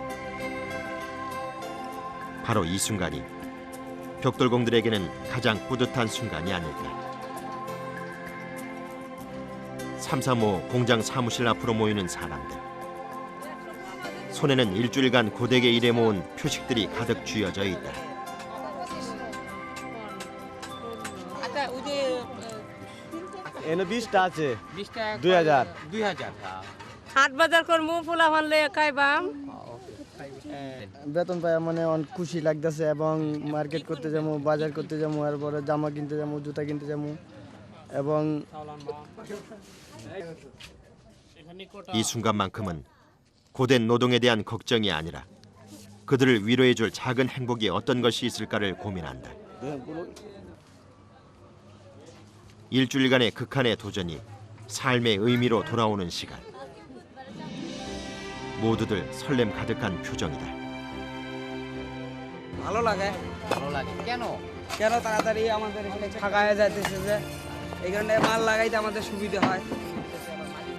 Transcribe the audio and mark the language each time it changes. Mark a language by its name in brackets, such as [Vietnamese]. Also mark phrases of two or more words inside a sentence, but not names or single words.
[Korean] 바로 이 순간이 벽돌공들에게는 가장 뿌듯한 순간이 아닐까. 335 공장 사무실 앞으로 모이는 사람들. 손에는 일주일간 고되게 일해 모은 표식들이 가득 쥐어져 있다. [Bangla] এনে 20টা আছে 2000 হাট বাজার করমু পোলা ভানলে খাইবাম বেতন পাই মানে অনেক খুশি লাগতেছে এবং মার্কেট করতে যাবো বাজার করতে যাবো এরপরে জামা কিনতে যাবো জুতা কিনতে যাবো এবং [Korean] 이 순간만큼은 고된 노동에 대한 걱정이 아니라 그들을 위로해줄 작은 행복이 어떤 것이 있을까를 고민한다. 일주일간의 극한의 도전이 삶의 의미로 돌아오는 시간. 모두들 설렘 가득한 표정이다. [Bangla] ভালো লাগে। ভালো লাগে কেন? কেন তাড়াতাড়ি আমাদের এখানে ফাঁকা হয়ে যাইতেছে যে এই কারণে মাল লাগাইতে আমাদের সুবিধা হয়।